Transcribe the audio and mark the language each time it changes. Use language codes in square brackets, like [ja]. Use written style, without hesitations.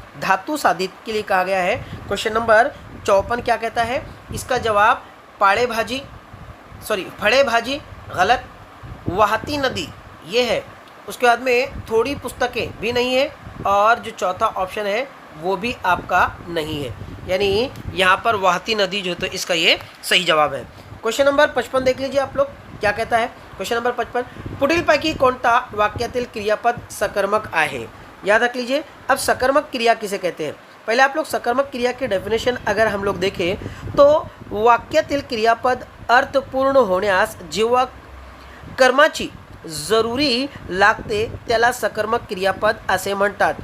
[hi] धातु साधित के लिए कहा गया है। क्वेश्चन नंबर 54 क्या कहता है, इसका जवाब फळे भाजी गलत, वाहती नदी ये है। उसके बाद में थोड़ी पुस्तकें भी नहीं है, और जो चौथा ऑप्शन है वो भी आपका नहीं है, यानी यहाँ पर वाहती नदी जो तो इसका ये सही जवाब है। क्वेश्चन नंबर 55 देख लीजिए आप लोग क्या कहता है। [mr] क्वेश्चन नंबर 55, पुढीलपैकी कोणता वाक्यातील क्रियापद सकर्मक आहे। [hi] याद रख लीजिए, अब सकर्मक क्रिया किसे कहते हैं। पहले आप लोग सकर्मक क्रिया की डेफिनेशन अगर हम लोग देखें तो [mr] वाक्यातील क्रियापद अर्थपूर्ण होण्यास जेव्हा कर्माची जरुरी लागते त्याला सकर्मक क्रियापद असे म्हणतात।